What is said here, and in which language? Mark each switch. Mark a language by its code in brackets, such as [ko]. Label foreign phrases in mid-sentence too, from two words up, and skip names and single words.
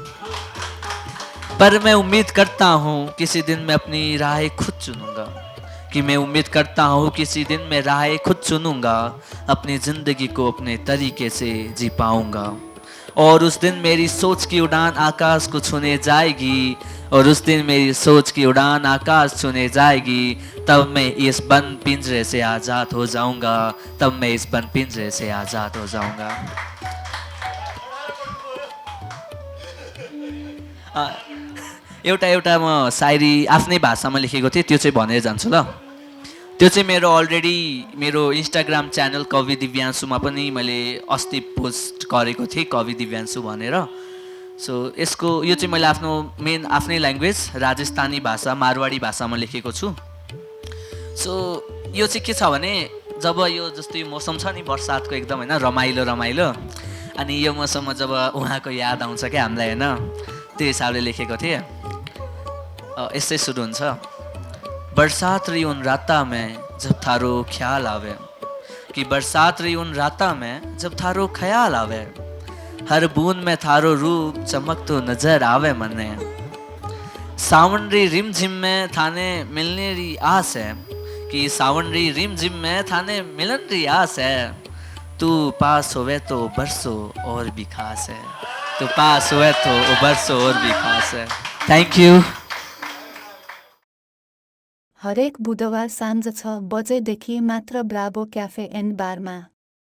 [hi] पर मैं उम्मीद करता हूँ किसी दिन मैं अपनी राहें खुद चुनूंगा, कि मैं उम्मीद करता हूँ किसी दिन मैं राहें खुद चुनूंगा, अपनी ज़िंदगी को अपने तरीके से जी पाऊंगा। और उस दिन मेरी सोच की उड़ान आकाश को छूने जाएगी, और उस दिन मेरी सोच की उड़ान आकाश छूने जाएगी। तब मैं इस बंद पिंजरे से आज़ाद हो जाऊंगा, तब मैं इस बंद पिंजरे से आज़ाद हो जाऊंगा। [ne] एउटा एउटा म सायरी आफ्नै भाषामा लेखेको थिएँ, त्यो चाहिँ भनेर जान्छु ल। त्यो चाहिँ मेरो अलरेडी मेरो इन्स्टाग्राम च्यानल कवि दिव्यांशुमा पनि मैले अस्ति पोस्ट गरेको थिएँ, कवि दिव्यांशु भनेर। सो यसको यो चाहिँ मैले आफ्नो मेन आफ्नै ल्याङ्ग्वेज राजस्थानी भाषा मारवाडी भाषामा लेखेको छु। सो यो चाहिँ के छ भने जब यो जस्तो यो मौसम छ नि बर्सातको एकदम होइन रमाइलो रमाइलो, अनि यो मौसममा जब उहाँको याद आउँछ क्या हामीलाई होइन, त्यो हिसाबले लेखेको थिएँ। यस्तै सुरु हुन्छ। [mwr] बरसात रही उन राता में जब थारो ख्याल आवे, कि बरसात रही उन राता में जब थारो ख्याल आवे। हर बूंद में थारो रूप चमक तो नजर आवे मने। सावन री रिम झिम में थाने मिलने री आस है, कि सावन री रिम झिम में थाने मिलन री आस है। तू पास होवे तो बरसों और भी खास है, तू पास होवे तो बरसों और भी खास है। [en] Thank you. [ne] हरेक बुधबार साँझ 6 बजेदेखि मात्र ब्राभो क्याफे एन्ड बारमा।